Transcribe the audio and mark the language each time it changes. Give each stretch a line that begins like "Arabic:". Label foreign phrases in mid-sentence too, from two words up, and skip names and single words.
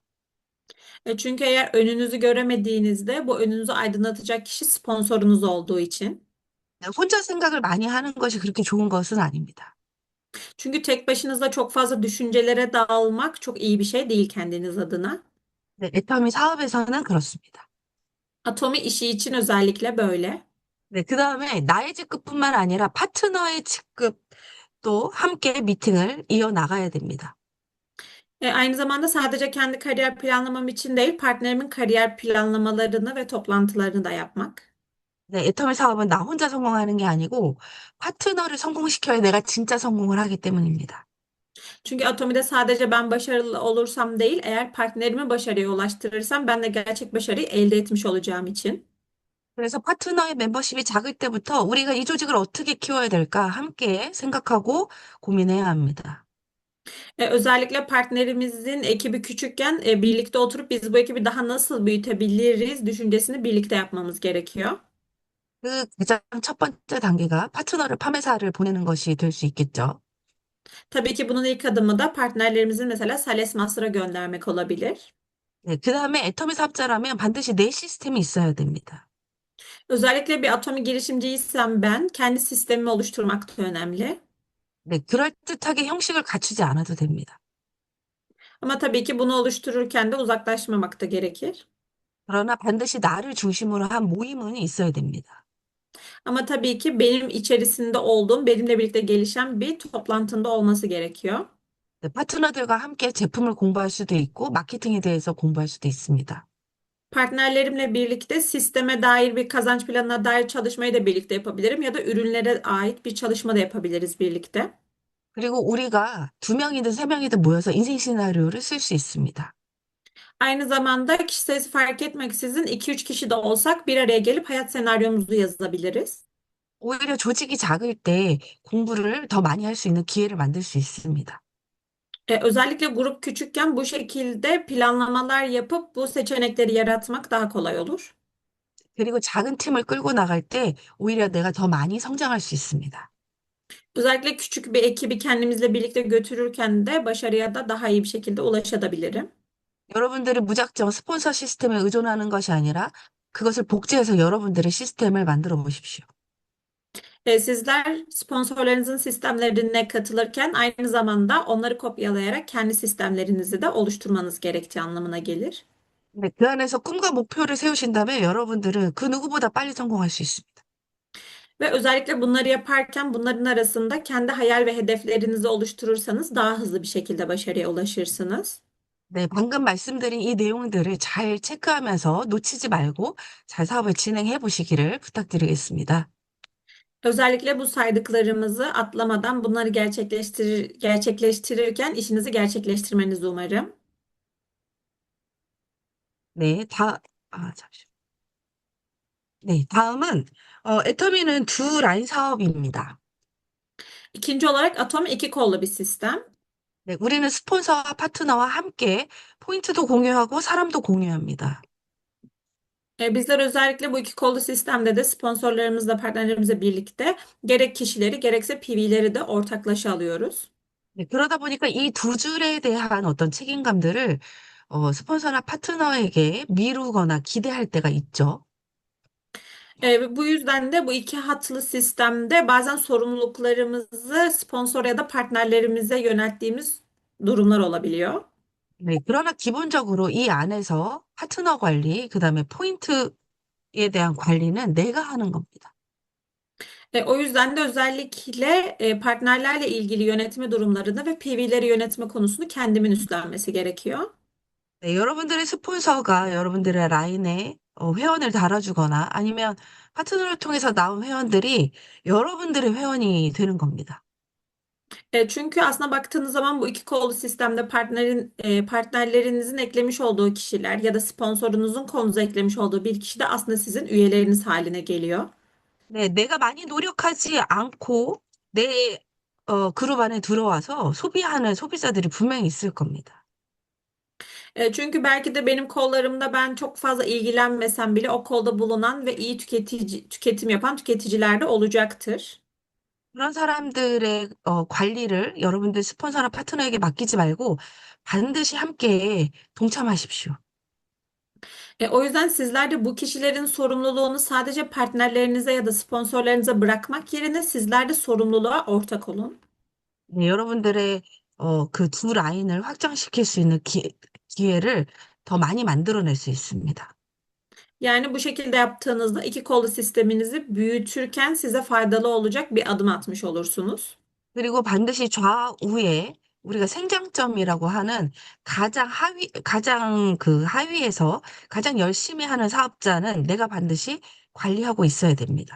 Turkish: Çünkü eğer önünüzü göremediğinizde bu önünüzü aydınlatacak kişi sponsorunuz olduğu için.
Korean: 혼자 생각을 많이 하는 것이 그렇게 좋은 것은 아닙니다.
Turkish: Çünkü tek başınıza çok fazla düşüncelere dalmak çok iyi bir şey değil kendiniz adına.
Korean: 네, 애터미 사업에서는 그렇습니다.
Turkish: Atomi işi için özellikle böyle.
Korean: 네, 그다음에 나의 직급뿐만 아니라 파트너의 직급도 함께 미팅을 이어나가야 됩니다.
Turkish: Aynı zamanda sadece kendi kariyer planlamam için değil, partnerimin kariyer planlamalarını ve toplantılarını da yapmak.
Korean: 네, 애터미 사업은 나 혼자 성공하는 게 아니고 파트너를 성공시켜야 내가 진짜 성공을 하기 때문입니다.
Turkish: Çünkü Atomi'de sadece ben başarılı olursam değil, eğer partnerimi başarıya ulaştırırsam ben de gerçek başarıyı elde etmiş olacağım için.
Korean: 그래서 파트너의 멤버십이 작을 때부터 우리가 이 조직을 어떻게 키워야 될까 함께 생각하고 고민해야 합니다.
Turkish: Özellikle partnerimizin ekibi küçükken birlikte oturup biz bu ekibi daha nasıl büyütebiliriz düşüncesini birlikte yapmamız gerekiyor.
Korean: 그 가장 첫 번째 단계가 파트너를 판매사를 보내는 것이 될 수 있겠죠.
Turkish: Tabii ki bunun ilk adımı da partnerlerimizin mesela Sales Master'a göndermek olabilir.
Korean: 네, 그 다음에 애터미 사업자라면 반드시 내 시스템이 있어야 됩니다.
Turkish: Özellikle bir Atomi girişimciysem ben kendi sistemimi oluşturmak da önemli.
Korean: 네, 그럴듯하게 형식을 갖추지 않아도 됩니다.
Turkish: Ama tabii ki bunu oluştururken de uzaklaşmamak da gerekir.
Korean: 그러나 반드시 나를 중심으로 한 모임은 있어야 됩니다.
Turkish: Ama tabii ki benim içerisinde olduğum, benimle birlikte gelişen bir toplantında olması gerekiyor.
Korean: 네, 파트너들과 함께 제품을 공부할 수도 있고 마케팅에 대해서 공부할 수도 있습니다.
Turkish: Partnerlerimle birlikte sisteme dair bir kazanç planına dair çalışmayı da birlikte yapabilirim ya da ürünlere ait bir çalışma da yapabiliriz birlikte.
Korean: 그리고 우리가 두 명이든 세 명이든 모여서 인생 시나리오를 쓸 수 있습니다.
Turkish: Aynı zamanda kişi sayısı fark etmeksizin 2-3 kişi de olsak bir araya gelip hayat senaryomuzu yazabiliriz.
Korean: 오히려 조직이 작을 때 공부를 더 많이 할 수 있는 기회를 만들 수 있습니다.
Turkish: Özellikle grup küçükken bu şekilde planlamalar yapıp bu seçenekleri yaratmak daha kolay olur.
Korean: 그리고 작은 팀을 끌고 나갈 때 오히려 내가 더 많이 성장할 수 있습니다.
Turkish: Özellikle küçük bir ekibi kendimizle birlikte götürürken de başarıya da daha iyi bir şekilde ulaşabilirim.
Korean: 여러분들이 무작정 스폰서 시스템에 의존하는 것이 아니라 그것을 복제해서 여러분들의 시스템을 만들어 보십시오.
Turkish: Sizler sponsorlarınızın sistemlerine katılırken aynı zamanda onları kopyalayarak kendi sistemlerinizi de oluşturmanız gerektiği anlamına gelir.
Korean: 네, 그 안에서 꿈과 목표를 세우신다면 여러분들은 그 누구보다 빨리 성공할 수 있습니다.
Turkish: Ve özellikle bunları yaparken bunların arasında kendi hayal ve hedeflerinizi oluşturursanız daha hızlı bir şekilde başarıya ulaşırsınız.
Korean: 네, 방금 말씀드린 이 내용들을 잘 체크하면서 놓치지 말고 잘 사업을 진행해 보시기를 부탁드리겠습니다.
Turkish: Özellikle bu saydıklarımızı atlamadan bunları gerçekleştirirken işinizi gerçekleştirmenizi umarım.
Korean: 네, 잠시만요. 네, 다음은, 애터미는 두 라인 사업입니다.
Turkish: İkinci olarak Atom iki kollu bir sistem.
Korean: 네, 우리는 스폰서와 파트너와 함께 포인트도 공유하고 사람도 공유합니다.
Turkish: Bizler özellikle bu iki kollu sistemde de sponsorlarımızla, partnerlerimizle birlikte gerek kişileri gerekse PV'leri de ortaklaşa alıyoruz.
Korean: 네, 그러다 보니까 이 두 줄에 대한 어떤 책임감들을 스폰서나 파트너에게 미루거나 기대할 때가 있죠.
Turkish: Ve bu yüzden de bu iki hatlı sistemde bazen sorumluluklarımızı sponsor ya da partnerlerimize yönelttiğimiz durumlar olabiliyor.
Korean: 네, 그러나 기본적으로 이 안에서 파트너 관리, 그다음에 포인트에 대한 관리는 내가 하는 겁니다.
Turkish: O yüzden de özellikle partnerlerle ilgili yönetme durumlarını ve PV'leri yönetme konusunu kendimin üstlenmesi gerekiyor.
Korean: 네, 여러분들의 스폰서가 여러분들의 라인에 회원을 달아주거나 아니면 파트너를 통해서 나온 회원들이 여러분들의 회원이 되는 겁니다.
Turkish: Çünkü aslında baktığınız zaman bu iki kollu sistemde partnerlerinizin eklemiş olduğu kişiler ya da sponsorunuzun konunuza eklemiş olduğu bir kişi de aslında sizin üyeleriniz haline geliyor.
Korean: 네, 내가 많이 노력하지 않고 내 그룹 안에 들어와서 소비하는 소비자들이 분명히 있을 겁니다.
Turkish: Çünkü belki de benim kollarımda ben çok fazla ilgilenmesem bile o kolda bulunan ve iyi tüketim yapan tüketiciler de olacaktır.
Korean: 그런 사람들의 관리를 여러분들 스폰서나 파트너에게 맡기지 말고 반드시 함께 동참하십시오.
Turkish: O yüzden sizler de bu kişilerin sorumluluğunu sadece partnerlerinize ya da sponsorlarınıza bırakmak yerine sizler de sorumluluğa ortak olun.
Korean: 네, 여러분들의 그 두 라인을 확장시킬 수 있는 기회를 더 많이 만들어낼 수 있습니다.
Turkish: Yani bu şekilde yaptığınızda iki kolu sisteminizi büyütürken size faydalı olacak bir adım atmış olursunuz.
Korean: 그리고 반드시 좌우에 우리가 생장점이라고 하는 가장 그 하위에서 가장 열심히 하는 사업자는 내가 반드시 관리하고 있어야 됩니다.